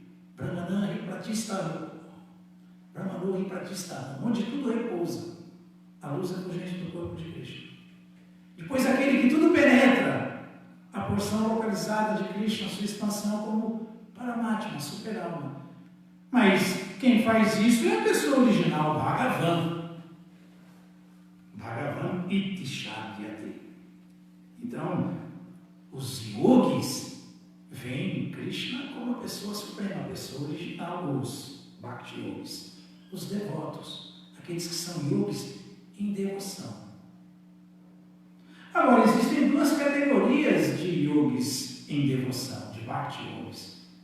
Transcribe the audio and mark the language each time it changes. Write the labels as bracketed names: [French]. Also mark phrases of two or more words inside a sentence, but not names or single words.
[Sanskrit] Brahmana Hipratistana. Brahmano Hipratistana. [Portuguese] Onde tudo repousa. A luz refulgente do corpo de Krishna. Depois aquele que tudo penetra. A porção localizada de Krishna, sua expansão como Paramatma, super-alma. Mas quem faz isso é a pessoa original, Bhagavan. [Sanskrit] Bhagavan iti shadyate. [Portuguese] Então, os yogis veem Krishna como a pessoa suprema, a pessoa original, os Bhakti Yogis, os devotos, aqueles que são yogis em devoção. Agora, existem duas categorias de yogis em devoção, de Bhakti Yogis.